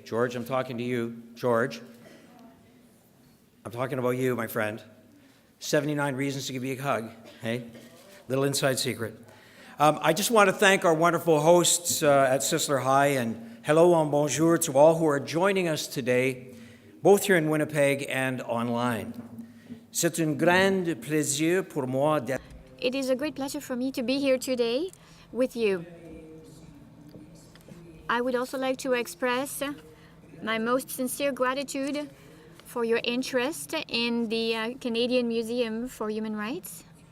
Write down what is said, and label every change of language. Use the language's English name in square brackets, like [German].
[English] George, I'm talking to you. George, I'm talking about you, my friend. 79 reasons to give you a hug, hey? Little inside secret. I just want to thank our wonderful hosts at Sisler High, and hello and bonjour to all who are joining us today, both here in Winnipeg and online. [French] C'est un grand plaisir pour moi d'être. [English] It is a great pleasure for me to be here today with you. I would also like to express my most sincere gratitude for your interest in the Canadian Museum for Human Rights.